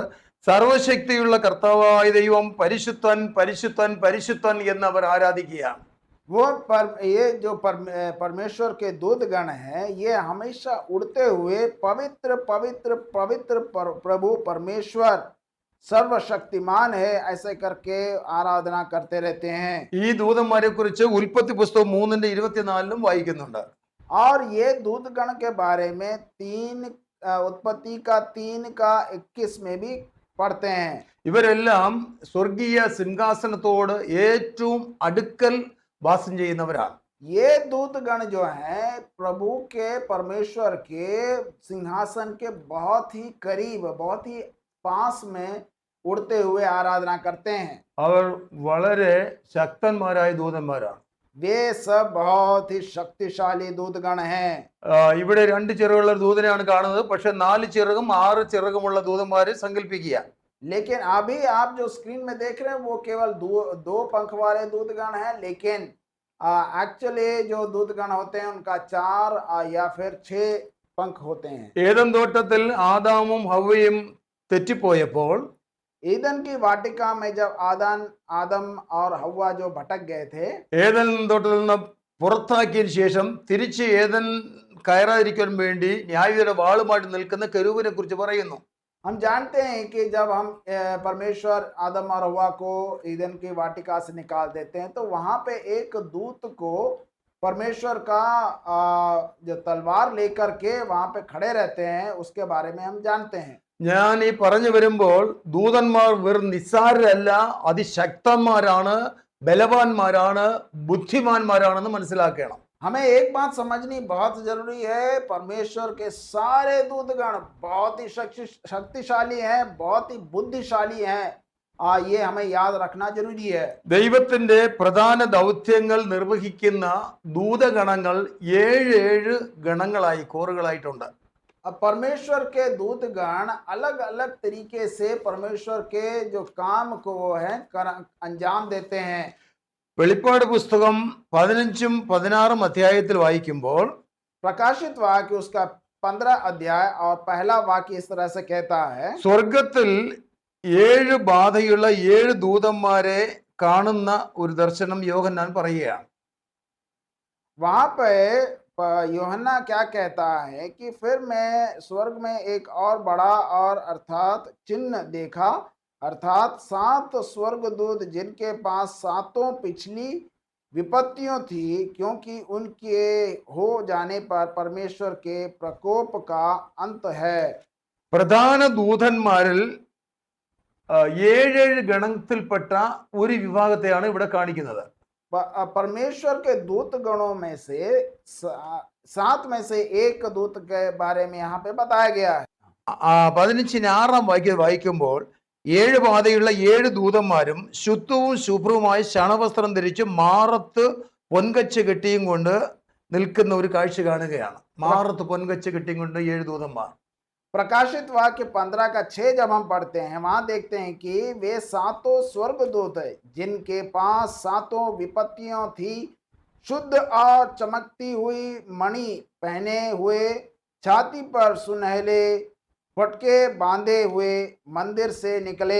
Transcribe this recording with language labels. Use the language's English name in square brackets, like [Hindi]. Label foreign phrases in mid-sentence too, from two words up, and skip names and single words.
[Malayalam] സർവശക്തിയുള്ള കർത്താവായ ദൈവം പരിശുദ്ധൻ പരിശുദ്ധൻ പരിശുദ്ധൻ എന്ന് അവർ ആരാധിക്കുകയാണ്. [Hindi] ये जो परमेश्वर के दूत गण हैं, ये हमेशा उड़ते हुए पवित्र पवित्र पवित्र प्रभु परमेश्वर सर्वशक्तिमान है ऐसे करके आराधना करते रहते हैं। [Malayalam] ഈ ദൂതന്മാരെ കുറിച്ച് ഉൽപ്പത്തി പുസ്തകം 3:24 വായിക്കുന്നുണ്ട്. [Hindi] और ये दूत गण के बारे में उत्पत्ति का 3:21 में भी पढ़ते हैं। [Malayalam] ഇവരെല്ലാം സ്വർഗീയ സിംഹാസനത്തോട് ഏറ്റവും അടുക്കൽ വാസം ചെയ്യുന്നവരാണ്. [Hindi] ये दूत गण जो है प्रभु के परमेश्वर के सिंहासन के बहुत ही करीब, बहुत ही पास में उड़ते हुए आराधना करते हैं। [Malayalam] അവർ വളരെ ശക്തന്മാരായ ദൂതന്മാരാണ്. [Hindi] वे सब बहुत ही शक्तिशाली दूतगण हैं। [Malayalam] ഇവിടെ 2 ചിറകുള്ള ദൂതനെയാണ് കാണുന്നത്. പക്ഷെ 4 ചിറകും 6 ചിറകുമുള്ള ദൂതന്മാരെ സങ്കല്പിക്കുക. [Hindi] लेकिन अभी आप जो स्क्रीन में देख रहे हैं वो केवल दो पंख वाले दूतगण हैं, लेकिन एक्चुअली जो दूतगण होते हैं उनका 4 या फिर 6 पंख होते हैं। [Malayalam] ഏദൻ തോട്ടത്തിൽ ആദാമും ഹവ്വയും തെറ്റിപ്പോയപ്പോൾ [Hindi] ईदन की वाटिका में जब आदम और हव्वा जो भटक गए थे, [Malayalam] ഏദൻ തോട്ടത്തിൽ നിന്ന് പുറത്താക്കിയതിനു ശേഷം തിരിച്ച് ഏദൻ കയറാതിരിക്കാൻ വേണ്ടി ന്യായവിധിയുടെ വാളുമായിട്ട് നിൽക്കുന്ന കെരൂബിനെ കുറിച്ച് പറയുന്നു. [Hindi] हम जानते हैं कि जब हम परमेश्वर आदम और हव्वा को ईदन की वाटिका से निकाल देते हैं तो वहां पे एक दूत को परमेश्वर का जो तलवार लेकर के वहां पे खड़े रहते हैं, उसके बारे में हम जानते हैं। [Malayalam] ഞാൻ ഈ പറഞ്ഞു വരുമ്പോൾ ദൂതന്മാർ വെറും നിസ്സാരരല്ല, അതിശക്തന്മാരാണ്, ബലവാന്മാരാണ്, ബുദ്ധിമാന്മാരാണെന്ന് മനസ്സിലാക്കണം. [Hindi] हमें एक बात समझनी बहुत जरूरी है, परमेश्वर के सारे दूतगण बहुत ही शक्तिशाली हैं, बहुत ही बुद्धिशाली हैं। ये हमें याद रखना जरूरी है। [Malayalam] ദൈവത്തിന്റെ പ്രധാന ദൗത്യങ്ങൾ നിർവഹിക്കുന്ന ദൂതഗണങ്ങൾ 7 ഗണങ്ങളായി കോറുകളായിട്ടുണ്ട്. [Hindi] परमेश्वर के दूतगण अलग अलग तरीके से परमेश्वर के जो काम को वो है अंजाम देते हैं। [Malayalam] വെളിപ്പാട് പുസ്തകം 15ഉം 16ഉം അധ്യായത്തിൽ വായിക്കുമ്പോൾ [Hindi] प्रकाशित वाक्य उसका 15 अध्याय और पहला वाक्य इस तरह से कहता है, [Malayalam] സ്വർഗത്തിൽ 7 ബാധയുള്ള 7 ദൂതന്മാരെ കാണുന്ന ഒരു ദർശനം യോഹന്നാൻ പറയുകയാണ്. [Hindi] वहां पे यूहन्ना क्या कहता है कि फिर मैं स्वर्ग में एक और बड़ा और अर्थात चिन्ह देखा, अर्थात 7 स्वर्गदूत जिनके पास 7 पिछली विपत्तियों थी, क्योंकि उनके हो जाने पर परमेश्वर के प्रकोप का अंत है। [Malayalam] പ്രധാന ദൂതന്മാരിൽ 7 ഗണത്തിൽപ്പെട്ട ഒരു വിഭാഗത്തെയാണ് ഇവിടെ കാണിക്കുന്നത്. [Hindi] परमेश्वर के दूत गणों में से 7 में से एक दूत के बारे में यहाँ पे बताया गया है। [Malayalam] 15-6 വായിക്കുമ്പോൾ 7 ബാധയുള്ള 7 ദൂതന്മാരും ശുദ്ധവും ശുഭ്രവുമായി ശണവസ്ത്രം ധരിച്ച് മാറത്ത് പൊൻകച്ച് കെട്ടിയും കൊണ്ട് നിൽക്കുന്ന ഒരു കാഴ്ച കാണുകയാണ്. മാറത്ത് പൊൻകച്ച് കെട്ടിയും കൊണ്ട് 7 ദൂതന്മാർ. [Hindi] प्रकाशित वाक्य 15 का 6 जब हम पढ़ते हैं, वहां देखते हैं कि वे 7 स्वर्गदूत है जिनके पास 7 विपत्तियों थी, शुद्ध और चमकती हुई मणि पहने हुए, छाती पर सुनहले फटके बांधे हुए मंदिर से निकले।